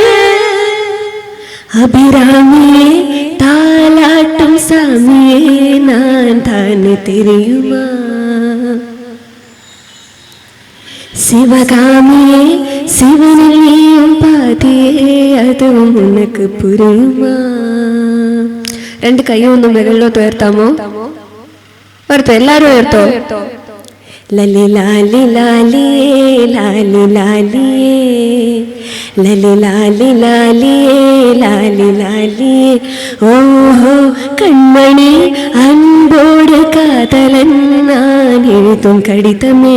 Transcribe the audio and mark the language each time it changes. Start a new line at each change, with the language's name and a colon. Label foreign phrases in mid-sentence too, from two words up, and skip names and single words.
Tamil: அபிராமியே தாலாட்டும் சாமியே நான் தானே தெரியுமா? சிவகாமியே சிவனில் நீயும் பாதியே அதுவும் உனக்கு புரியுமா.
Malayalam: രണ്ട് കൈ ഒന്ന് മുകളിലോട്ട് ഉയർത്താമോ? ഉയർത്തോ, എല്ലാരും ഉയർത്തോ.
Tamil: லலி லாலி லாலியே லாலி லாலியே லலி லாலி லாலியே லாலி லாலியே ஓஹோ கண்மணி அன்போடு காதலன் நான் எழுதும் கடிதமே.